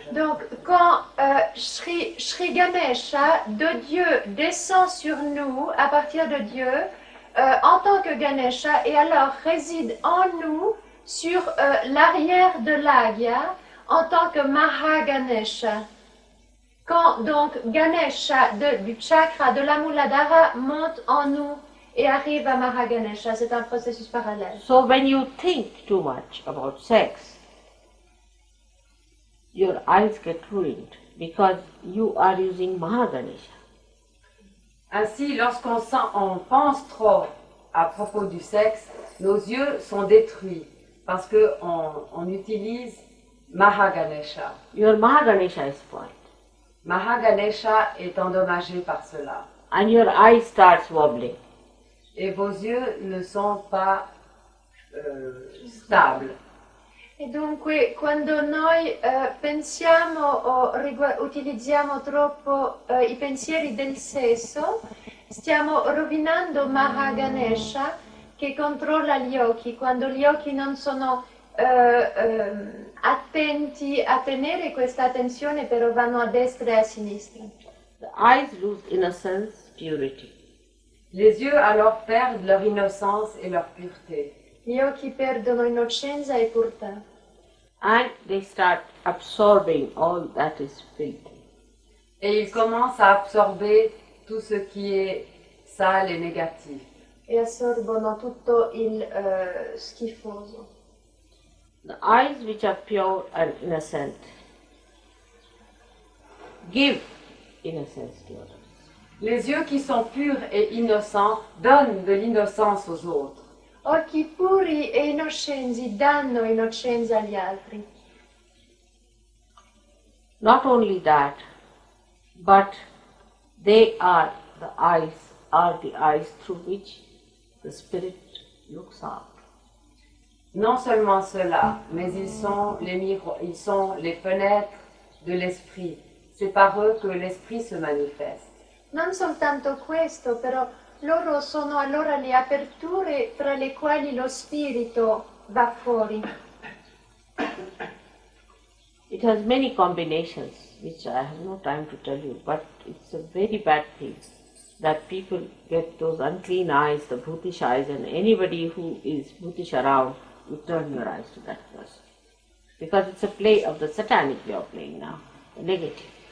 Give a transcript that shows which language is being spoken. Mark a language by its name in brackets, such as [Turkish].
[French] Donc, quand Sri Ganesha de Dieu descend sur nous à partir de Dieu en tant que Ganesha et alors réside en nous sur l'arrière de l'Agya en tant que Mahaganesha. Quand donc Ganesha du chakra de la Muladhara monte en nous et arrive à Mahaganesha, c'est un processus parallèle. [English] So when you think too much about sex, your eyes get ruined because you are using Mahaganesha. [French] Ainsi, on pense trop à propos du sexe, nos yeux sont détruits parce qu'on utilise Mahaganesha. [English] Your Mahaganesha is spoiled. [French] Mahaganesha est endommagé par cela. [English] And your eye starts wobbling. [French] Et vos yeux ne sont pas stables. [Italian] E dunque quando noi pensiamo o utilizziamo troppo i pensieri del sesso, stiamo rovinando Mahaganesha che controlla gli occhi. Quando gli occhi non sono attenti a tenere questa attenzione, però vanno a destra e a sinistra. [English] The eyes lose innocence, purity. [French] Les yeux alors perdent leur innocence et leur pureté. [Italian] Gli occhi perdono innocenza e purità. [English] And they start absorbing all that is filthy. [French] Et ils commencent à absorber tout ce qui est sale et négatif. [Italian] E assorbono tutto il schifoso. [English] The eyes which are pure and innocent give innocence to others. [French] Les yeux qui sont purs et innocents donnent de l'innocence aux autres. [Italian] Occhi puri e innocenti danno innocenza agli altri. [English] Not only that, but they are the eyes through which the spirit looks out. [French] Non seulement cela, mais ils sont les fenêtres de l'esprit. C'est par eux que l'esprit se manifeste. [Italian] Non soltanto questo, però loro sono allora le aperture tra le quali lo spirito va fuori. [English] It has many combinations, which I have no time to tell you, but it's a very bad thing that people get those unclean eyes, the bhutish eyes, and anybody who is bhutish around, you turn your eyes to that person. Because it's a play of the satanic way of playing now, the negative.